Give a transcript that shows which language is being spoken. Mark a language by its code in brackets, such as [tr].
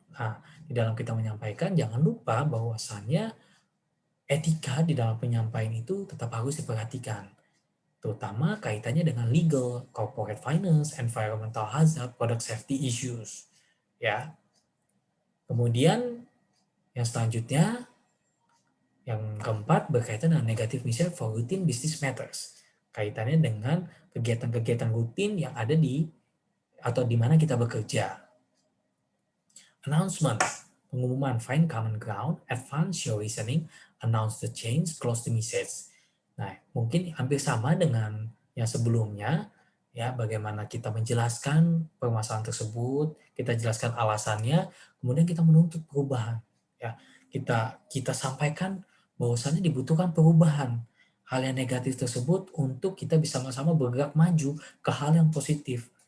[id] Nah, di dalam kita menyampaikan, jangan lupa bahwasannya etika di dalam penyampaian itu tetap harus diperhatikan, terutama kaitannya dengan [en] legal, corporate finance, environmental hazard, product safety issues. [id] Ya. Kemudian yang selanjutnya, yang keempat berkaitan dengan [en] negative message for routine business matters. [id] Kaitannya dengan kegiatan-kegiatan rutin yang ada di atau di mana kita bekerja. [en] Announcement, [id] pengumuman, [en] find common ground, advance your reasoning, announce the change, close the message. [id] Nah, mungkin hampir sama dengan yang sebelumnya, ya, bagaimana kita menjelaskan permasalahan tersebut, kita jelaskan alasannya, kemudian kita menuntut perubahan. Ya, kita sampaikan bahwasannya dibutuhkan perubahan hal yang negatif tersebut untuk kita bisa sama-sama bergerak maju ke hal yang positif.